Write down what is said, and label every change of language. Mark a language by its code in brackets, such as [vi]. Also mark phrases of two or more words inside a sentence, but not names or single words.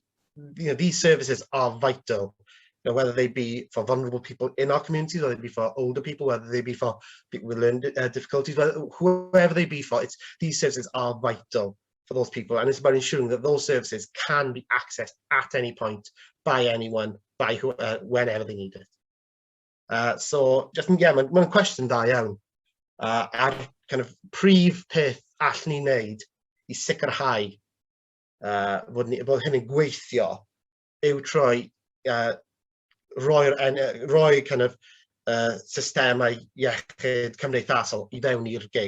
[en] These services are vital, whether they be for vulnerable people in our communities, whether they be for older people, whether they be for people with learning difficulties, whoever they be for. These services are vital for those people, and it's about ensuring that those services can be accessed at any point by anyone, whenever they need it. So just [cy] mae'n cwestiwn da iawn, ar [en] kind of [cy] prif peth allan ni wneud I sicrhau bod hyn yn gweithio yw roi [en] kind of [cy] systemau iechyd cymdeithasol I fewn i'r gig.